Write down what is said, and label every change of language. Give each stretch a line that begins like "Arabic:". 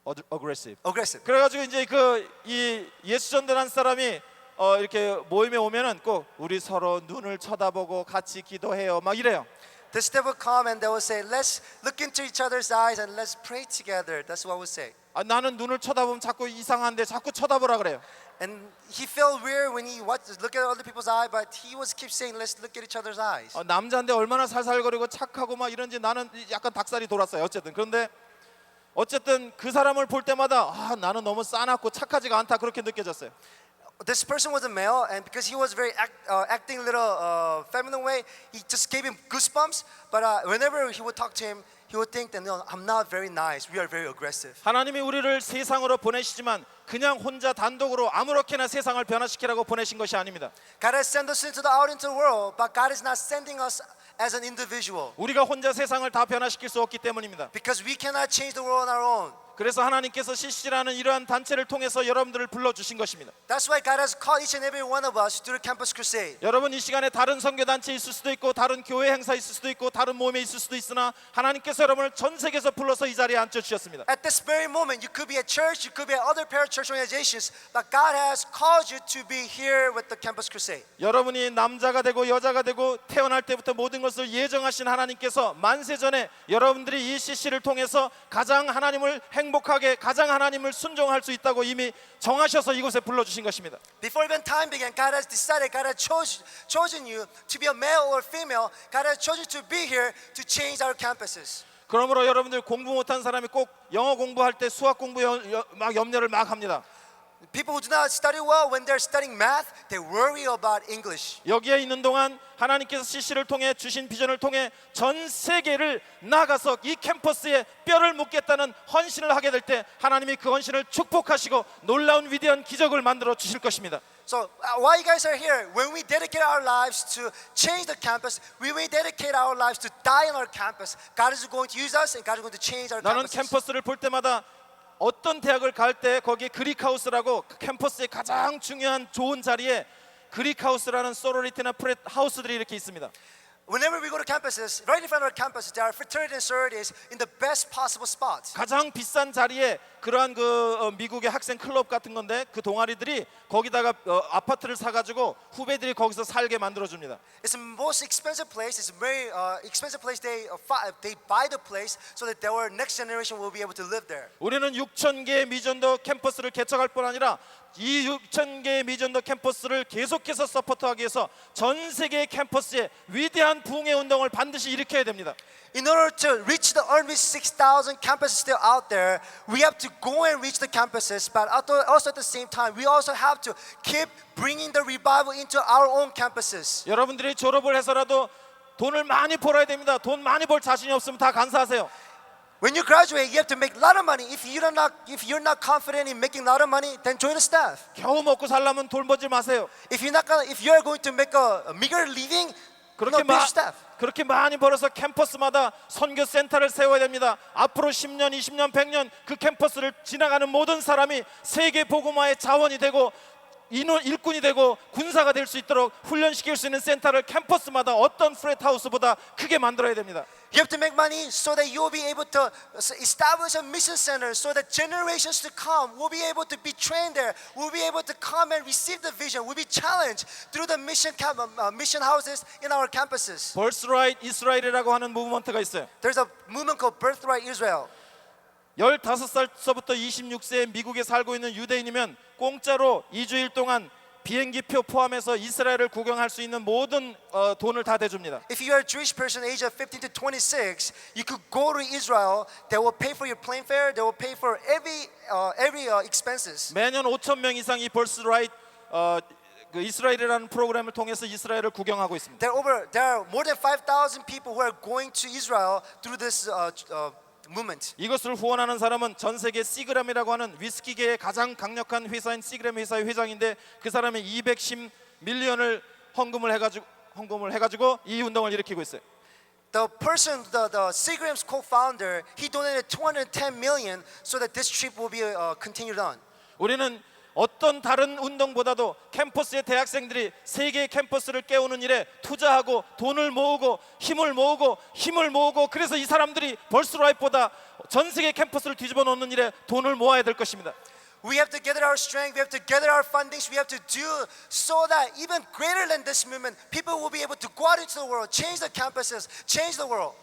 English: aggressive. aggressive."
Korean: 그래가지고 이제 이 예수전도단 사람이 이렇게 모임에 오면은 꼭 우리 서로 눈을 쳐다보고 같이 기도해요 막 이래요.
English: The staff would come and they would say, "Let's look into each other's eyes and let's pray together." That's what I would say.
Korean: 나는 눈을 쳐다보면 자꾸 이상한데 자꾸 쳐다보라 그래요.
English: And he felt weird when he look at other people's eye, but he was keep saying, "Let's look at each other's eyes."
Korean: 남자인데 얼마나 살살거리고 착하고 막 이런지 나는 약간 닭살이 돌았어요. 어쨌든 어쨌든 그 사람을 볼 때마다 나는 너무 싸납고 착하지가 않다 그렇게 느껴졌어요.
English: This person was a male, and because he was very acting a little feminine way, he just gave him goosebumps. But whenever he would talk to him, he would think that, "No, I'm not very nice. We are very aggressive."
Korean: 하나님이 우리를 세상으로 보내시지만 그냥 혼자 단독으로 아무렇게나 세상을 변화시키라고 보내신 것이 아닙니다.
English: God has sent us out into the world, but God is not sending us as an individual,
Korean: 우리가 혼자 세상을 다 변화시킬 수 없기 때문입니다.
English: because we cannot change the world on our own.
Korean: 그래서 하나님께서 CC라는 이러한 단체를 통해서 여러분들을 불러주신 것입니다.
English: That's why God has called each and every one of us to the Campus Crusade.
Korean: 여러분 이 시간에 다른 선교단체 있을 수도 있고 다른 교회 행사 있을 수도 있고 다른 모임에 있을 수도 있으나 하나님께서 여러분을 전 세계에서 불러서 이 자리에 앉혀주셨습니다.
English: At this very moment, you could be at church, you could be at other parachurch organizations, but God has called you to be here with the Campus Crusade.
Korean: 여러분이 남자가 되고 여자가 되고 태어날 때부터 모든 것을 예정하신 하나님께서 만세전에 여러분들이 이 CC를 통해서 가장 하나님을 행복하게 가장 하나님을 순종할 수 있다고 이미 정하셔서 이곳에 불러주신 것입니다.
English: Before even time began, God has decided, God has chosen you to be a male or female. God has chosen you to be here to change our campuses.
Korean: 그러므로 여러분들 공부 못한 사람이 꼭 영어 공부할 때 수학 공부 막 염려를 막 합니다.
English: People who do not study well, when they're studying math, they worry about English.
Korean: 여기에 있는 동안 하나님께서 CC를 통해 주신 비전을 통해 전 세계를 나가서 이 캠퍼스에 뼈를 묻겠다는 헌신을 하게 될 때 하나님이 그 헌신을 축복하시고 놀라운 위대한 기적을 만들어 주실 것입니다.
English: So while you guys are here, when we dedicate our lives to change the campus, we will dedicate our lives to die on our campus. God is going to use us, and God is going to change our
Korean: 나는
English: campuses.
Korean: 캠퍼스를 볼 때마다 어떤 대학을 갈 때 거기에 그릭하우스라고 캠퍼스의 가장 중요한 좋은 자리에 그릭하우스라는 소로리티나 프렛 하우스들이 이렇게 있습니다.
English: Whenever we go to campuses, right in front of our campuses, there are fraternity and sororities in the best possible spots.
Korean: 가장 비싼 자리에 그러한 미국의 학생 클럽 같은 건데 그 동아리들이 거기다가 아파트를 사가지고 후배들이 거기서 살게 만들어줍니다.
English: It's the most expensive place. It's a very expensive place. They buy the place so that our next generation will be able to live there.
Korean: 우리는 6,000개의 미전도 캠퍼스를 개척할 뿐 아니라 이 6,000개의 미전도 캠퍼스를 계속해서 서포트하기 위해서 전 세계의 캠퍼스에 위대한 부흥의 운동을 반드시 일으켜야 됩니다.
English: In order to reach the unreached 6,000 campuses still out there, we have to go and reach the campuses, but also at the same time, we also have to keep bringing the revival into our own campuses.
Korean: 여러분들이 졸업을 해서라도 돈을 많이 벌어야 됩니다. 돈 많이 벌 자신이 없으면 다 간사하세요.
English: When you graduate, you have to make a lot of money. If you're not confident in making a lot of money, then join the staff.
Korean: 겨우 먹고 살려면 돈 벌지 마세요.
English: If you're going to make a meager living,
Korean: 그렇게
English: be staff.
Korean: 그렇게 많이 벌어서 캠퍼스마다 선교 센터를 세워야 됩니다. 앞으로 10년, 20년, 100년 그 캠퍼스를 지나가는 모든 사람이 세계 복음화의 자원이 되고 일꾼이 되고 군사가 될 수 있도록 훈련시킬 수 있는 센터를 캠퍼스마다 어떤 프렛하우스보다 크게 만들어야 됩니다.
English: You have to make money so that you will be able to establish a mission center so that generations to come will be able to be trained there, will be able to come and receive the vision, will be challenged through the mission houses in our campuses.
Korean: Birthright Israel이라고 하는 무브먼트가 있어요.
English: There's a movement called Birthright Israel.
Korean: 15살서부터 26세에 미국에 살고 있는 유대인이면 공짜로 2주일 동안 비행기표 포함해서 이스라엘을 구경할 수 있는 모든 돈을 다 대줍니다.
English: If you are a Jewish person age of 15 to 26, you could go to Israel. They will pay for your plane fare. They will pay for every expenses.
Korean: 매년 5천 명 이상이 벌스라이트 그 이스라엘이라는 프로그램을 통해서 이스라엘을 구경하고 있습니다.
English: There are more than 5,000 people who are going to Israel through this movement.
Korean: 이것을 후원하는 사람은 전 세계 시그램이라고 하는 위스키계의 가장 강력한 회사인 시그램 회사의 회장인데 그 사람이 210 밀리언을 헌금을 해가지고 이 운동을 일으키고 있어요.
English: The Seagram's co-founder, he donated 210 million so that this trip will be continued on.
Korean: 우리는 어떤 다른 운동보다도 캠퍼스의 대학생들이 세계의 캠퍼스를 깨우는 일에 투자하고 돈을 모으고 힘을 모으고 그래서 이 사람들이 벌스라이프보다 전 세계 캠퍼스를 뒤집어 놓는 일에 돈을 모아야 될 것입니다.
English: We have to gather our strength, we have to gather our fundings, we have to do so that even greater than this movement, people will be able to go out into the world, change the campuses, change the world.